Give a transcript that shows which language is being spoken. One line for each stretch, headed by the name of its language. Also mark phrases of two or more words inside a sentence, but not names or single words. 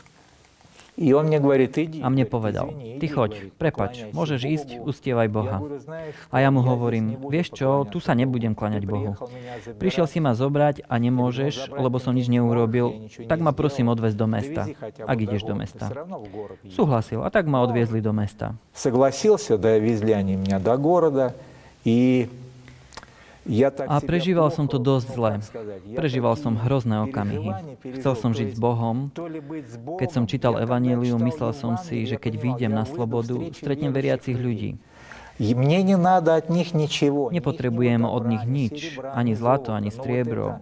Slovak: A mne povedal, ty choď, prepač, môžeš ísť, uctievaj Boha. A ja mu hovorím, vieš čo, tu sa nebudem kláňať Bohu. Prišiel si ma zobrať a nemôžeš, lebo som nič neurobil, tak ma prosím odvez do mesta, ak ideš do mesta. Súhlasil a tak ma odviezli do mesta.
Russian: Согласился, довезли они меня до города, и
Slovak: a prežíval som to dosť zle. Prežíval som hrozné okamihy. Chcel som žiť s Bohom. Keď som čítal evanjelium, myslel som si, že keď vyjdem na slobodu, stretnem veriacich ľudí. Nepotrebujem od nich nič, ani zlato, ani striebro.